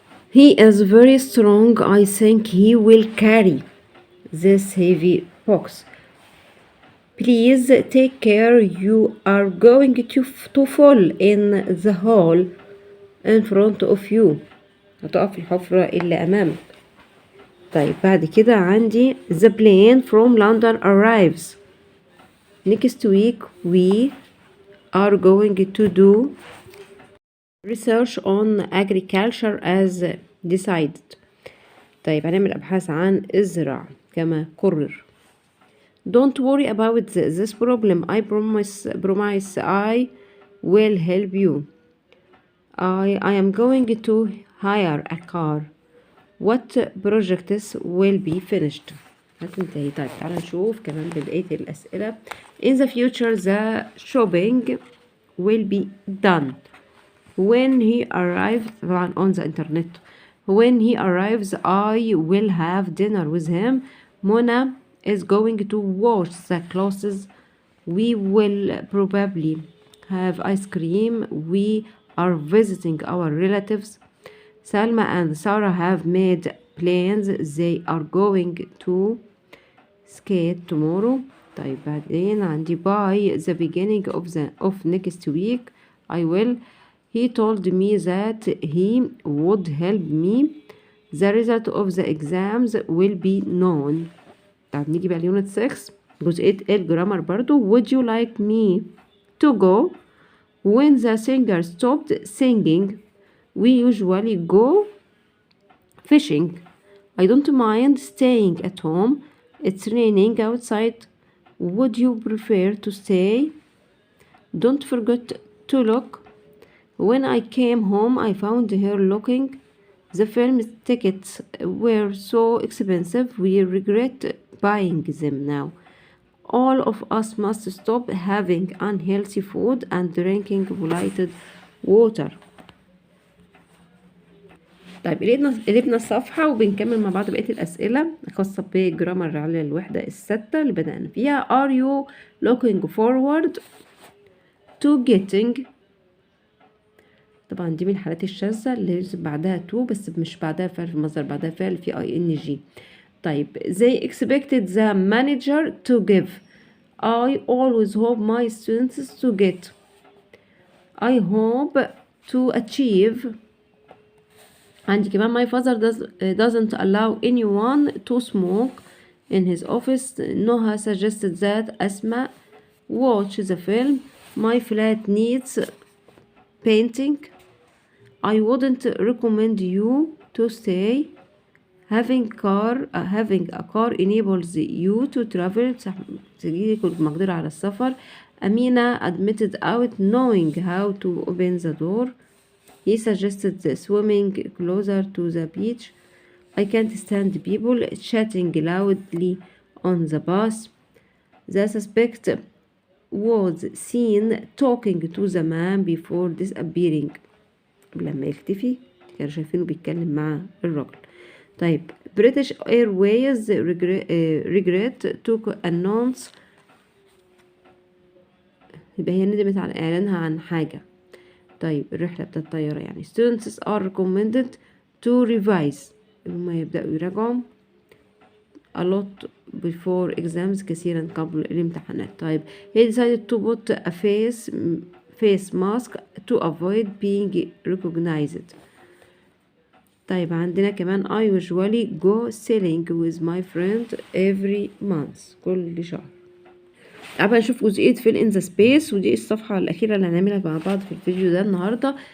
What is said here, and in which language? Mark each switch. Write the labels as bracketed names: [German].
[English] He is very strong. I think he will carry this heavy box. Please take care. You are going to fall in the hole in front of you. [Arabic] هتقف في الحفرة اللي أمامك. طيب بعد كده عندي [English] the plane from London arrives. Next week we are going to do research on agriculture as decided. [Arabic] طيب هنعمل أبحاث عن الزراعة كما قرر. [English] Don't worry about this problem. I promise I will help you. I am going to hire a car. What projects will be finished. [Arabic] هتنتهي. طيب تعالى نشوف كمان بقية الأسئلة. [English] In the future the shopping will be done. When he arrives طبعا on the internet. When he arrives I will have dinner with him. Mona is going to wash the clothes. We will probably have ice cream. We are visiting our relatives. Salma and Sarah have made plans. They are going to skate tomorrow. [Arabic] طيب بعدين عندي [English] by the beginning of next week I will. He told me that he would help me. The result of the exams will be known. [Arabic] طب نيجي بقى اليونت 6 جزئية الجرامر برضو. [English] Would you like me to go? When the singer stopped singing we usually go fishing. I don't mind staying at home. It's raining outside. Would you prefer to stay? Don't forget to lock When I came home I found her looking. The film tickets were so expensive we regret buying them now. All of us must stop having unhealthy food and drinking polluted water. [Arabic] طيب قلبنا الصفحة وبنكمل مع بعض بقية الأسئلة الخاصة بجرامر على الوحدة الستة اللي بدأنا فيها. [English] Are you looking forward to getting؟ [Arabic] طبعا دي من الحالات الشاذة اللي بعدها to بس مش بعدها فعل في المصدر، بعدها فعل في ing. [English] طيب they expected the manager to give. I always hope my students to get. I hope to achieve. [Arabic] عندي كمان [English] my father doesn't allow anyone to smoke in his office. Noha suggested that Asma watch the film. My flat needs painting. I wouldn't recommend you to stay. Having a car enables you to travel. [Arabic] تجيلك المقدرة على السفر. [English] Amina admitted out knowing how to open the door. He suggested swimming closer to the beach. I can't stand people chatting loudly on the bus. The suspect was seen talking to the man before disappearing. [Arabic] لما يختفي كانوا شايفينه بيتكلم مع الراجل. [English] طيب British Airways regret to announce. [Arabic] يبقى هي ندمت على إعلانها عن حاجة. طيب الرحلة بتاعت الطيارة يعني. [English] Students are recommended to revise. [Arabic] هما يبدأوا يراجعوا [English] a lot before exams [Arabic] كثيرا قبل الامتحانات. [English] طيب he decided to put a face mask to avoid being recognized. [Arabic] طيب عندنا كمان [English] I usually go sailing with my friend every month. [Arabic] كل شهر. تعالوا نشوف جزئية [English] fill in the space [Arabic] ودي الصفحة الأخيرة اللي هنعملها مع بعض في الفيديو ده النهاردة.